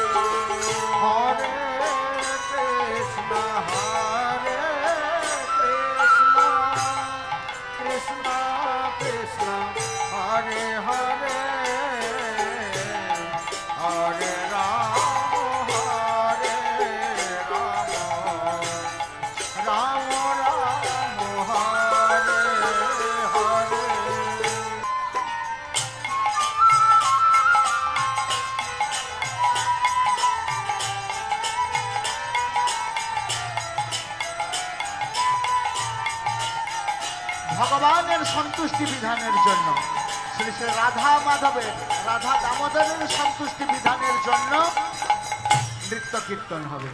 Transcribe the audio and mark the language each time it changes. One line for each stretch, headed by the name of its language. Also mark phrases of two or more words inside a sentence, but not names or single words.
Bangla: হরে কৃষ্ণ কৃষ্ণ কৃষ্ণ হরে হরে হরে রাম রাম রাম হরে হরে ভগবানের সন্তুষ্টি বিধানের জন্য শ্রী শ্রী রাধা মাধবের রাধা দামোদরের সন্তুষ্টি বিধানের জন্য নৃত্য কীর্তন হবে।